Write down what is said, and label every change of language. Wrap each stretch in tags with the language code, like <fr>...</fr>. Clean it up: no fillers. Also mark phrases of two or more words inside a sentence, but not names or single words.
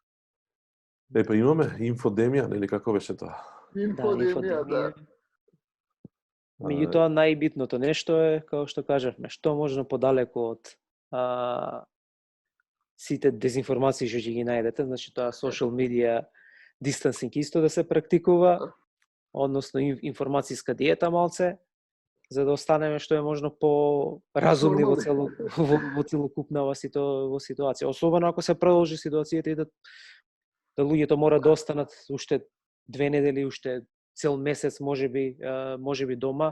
<mk>Па имаме инфодемија, нели како беше тоа? Инфодемија, да. Меѓутоа најбитното нешто е, како што кажавме, што можно подалеку од сите дезинформации што ќе ги најдете, значи тоа</mk> <en>social media distancing</en> <mk>исто да се практикува, односно информацијска диета малце, за да останеме што е можно по-разумни во целокупна во ситуација. Особено ако се продолжи ситуацијата и да луѓето мора да останат уште 2 недели, уште цел месец можеби дома.</mk>